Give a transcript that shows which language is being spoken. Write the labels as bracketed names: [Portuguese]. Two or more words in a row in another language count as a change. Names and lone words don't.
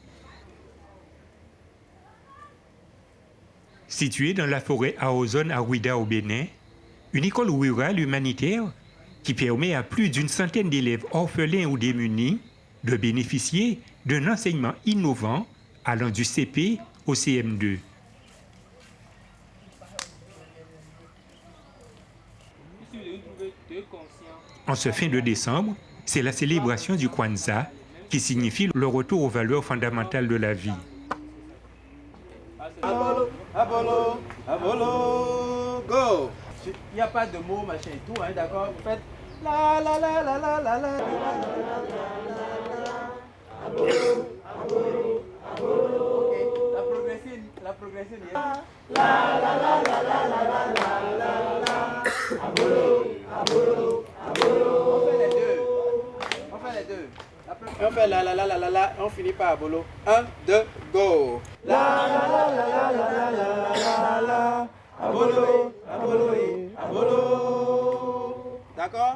[French] Située dans la forêt Aozone à Ouida au Bénin, une école rurale humanitaire qui permet à plus d'une centaine d'élèves orphelins ou démunis de bénéficier d'un enseignement innovant allant du CP au CM2. En ce fin de décembre, c'est la célébration du Kwanzaa qui signifie le retour aux valeurs fondamentales de la vie. Abolo, abolo, abolo, go. Il n'y a pas de mots, machin et tout, hein, d'accord? Faites la la la la la la la. Abolo, abolo, abolo. Ok, la progressive. La la la la la la la la la. Abolo, abolo, abolo. On fait les deux. On fait la la la la la la, on finit par abolo. 1, 2, go. La la la la la la la la la. Abolo, abolo, abolo. D'accord?